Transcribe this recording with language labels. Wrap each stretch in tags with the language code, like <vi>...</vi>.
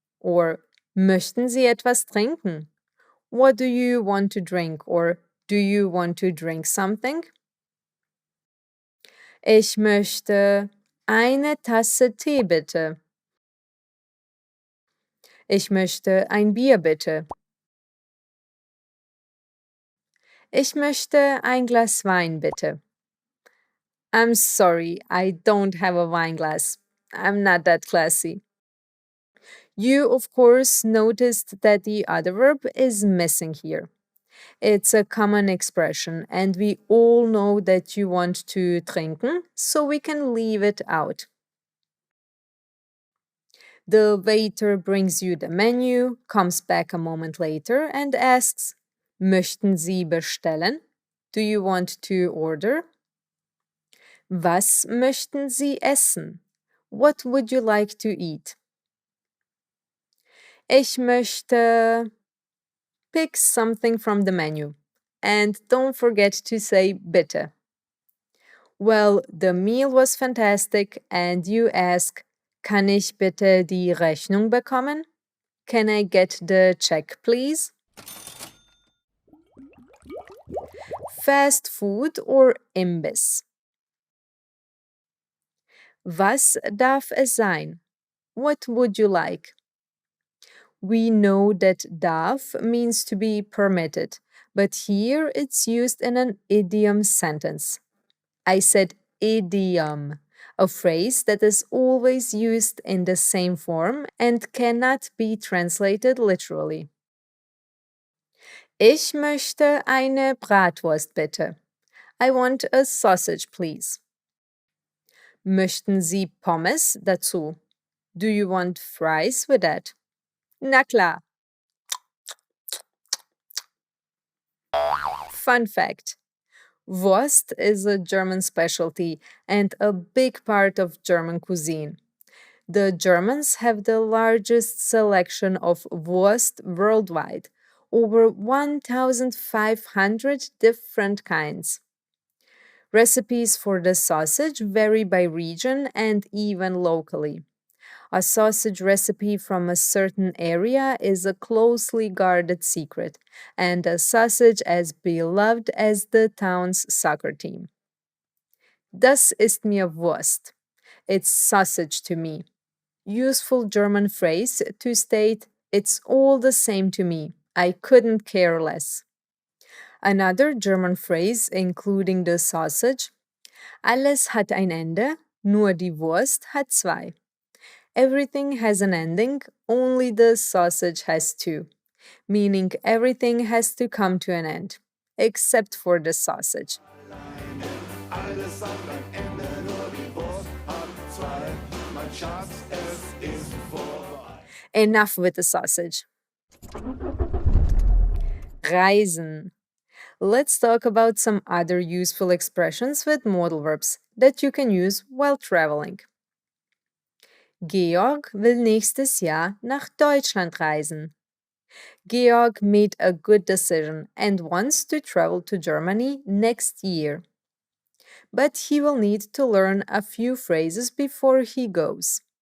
<de>Or Möchten Sie etwas trinken?</de> <en>What do you want to drink? Or Do you want to drink something?</en> <de>Ich möchte eine Tasse Tee bitte. Ich möchte ein Bier bitte. Ich möchte ein Glas Wein bitte.</de> <en>I'm sorry, I don't have a wine glass. I'm not that classy. You, of course, noticed that the other verb is missing here. It's a common expression, and we all know that you want to trinken, so we can leave it out. The waiter brings you the menu, comes back a moment later, and asks,</en> <de>Möchten Sie bestellen?</de> <en>Do you want to order?</en> <de>Was möchten Sie essen?</de> <en>What would you like to eat?</en> <de>Ich möchte</de> <en>pick something from the menu. And don't forget to say bitte. Well, the meal was fantastic, and you ask,</en> <de>Kann ich bitte die Rechnung bekommen?</de> <en>Can I get the check, please? Fast food or Imbiss.</en> <de>Was darf es sein?</de> <en>What would you like? We know that darf means to be permitted, but here it's used in an idiom sentence. I said idiom, a phrase that is always used in the same form and cannot be translated literally.</en> <de>Ich möchte eine Bratwurst bitte.</de> <en>I want a sausage, please.</en> <de>Möchten Sie Pommes dazu?</de> <en>Do you want fries with that?</en> <de>Na klar.</de> <en>Fun fact. Wurst is a German specialty and a big part of German cuisine. The Germans have the largest selection of Wurst worldwide, over 1,500 different kinds. Recipes for the sausage vary by region and even locally. A sausage recipe from a certain area is a closely guarded secret, and a sausage as beloved as the town's soccer team.</en> <de>Das ist mir Wurst.</de> <en>It's sausage to me. Useful German phrase to state it's all the same to me. I couldn't care less. Another German phrase including the sausage.</en> <de>Alles hat ein Ende, nur die Wurst hat zwei.</de> <en>Everything has an ending, only the sausage has two, meaning everything has to come to an end, except for the sausage.</en> <de>Alles hat ein Ende, nur die Wurst hat zwei. Mein Schatz, es ist vorbei.</de> <en>Enough with the sausage. Reisen. Let's talk about some other useful expressions with modal verbs that you can use while traveling.</en> <de>Georg will nächstes Jahr nach Deutschland reisen.</de> <en>Georg made a good decision and wants to travel to Germany next year. But he will need to learn a few phrases before he goes.</en>